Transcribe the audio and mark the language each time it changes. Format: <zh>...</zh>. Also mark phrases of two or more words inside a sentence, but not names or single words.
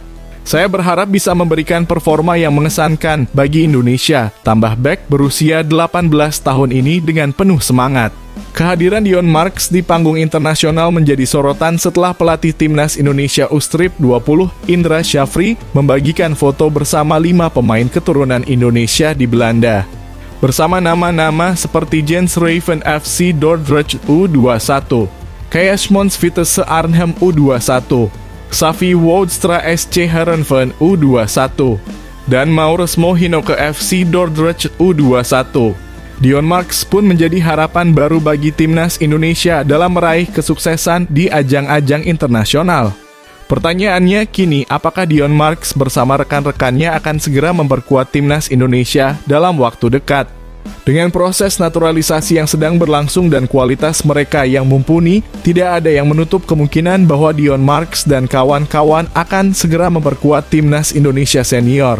<id>Saya berharap bisa memberikan performa yang mengesankan bagi Indonesia, tambah bek berusia 18 tahun ini dengan penuh semangat. Kehadiran Dion Marks di panggung internasional menjadi sorotan setelah pelatih timnas Indonesia U-Strip 20, Indra Syafri, membagikan foto bersama 5 pemain keturunan Indonesia di Belanda. Bersama nama-nama seperti Jens Raven FC Dordrecht U21, Keesmons Vitesse Arnhem U21, Xavi Woudstra SC Heerenveen U21, dan Maurits Mohinoke FC Dordrecht U21. Dion Marks pun menjadi harapan baru bagi timnas Indonesia dalam meraih kesuksesan di ajang-ajang internasional. Pertanyaannya kini, apakah Dion Marks bersama rekan-rekannya akan segera memperkuat timnas Indonesia dalam waktu dekat? Dengan proses naturalisasi yang sedang berlangsung dan kualitas mereka yang mumpuni, tidak ada yang menutup kemungkinan bahwa Dion Marks dan kawan-kawan akan segera memperkuat timnas Indonesia senior.</id>